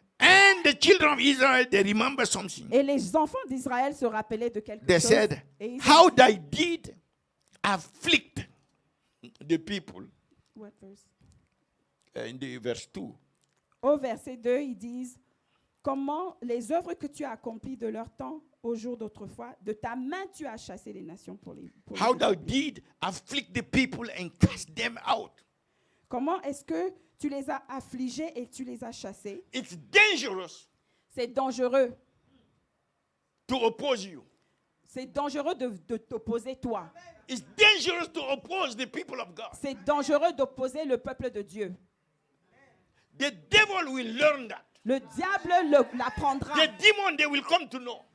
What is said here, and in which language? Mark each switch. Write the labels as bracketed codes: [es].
[en] And the children of Israel, they remember something. [fr] Et les enfants d'Israël se rappelaient de quelque [en] They [fr] chose. [en] said, [fr] Et ils [en] how thy did afflict the people. What verse? In the verse 2. [fr] Au verset 2, ils disent comment les œuvres que tu as accomplies de leur temps au jour d'autrefois, de ta main tu as chassé les nations pour les [en] How thou [fr] détruire. [en] did afflict the people and cast them out. [fr] Comment est-ce que tu les as affligés et tu les as chassés? [en] It's dangerous [fr] C'est dangereux. [en] to oppose you. [fr] C'est dangereux de t'opposer toi. [en] It's dangerous to oppose the people of God. [fr] C'est dangereux d'opposer le peuple de Dieu. [en] The devil will learn that. [fr] Le diable l'apprendra. [en] The demon, they will come to know.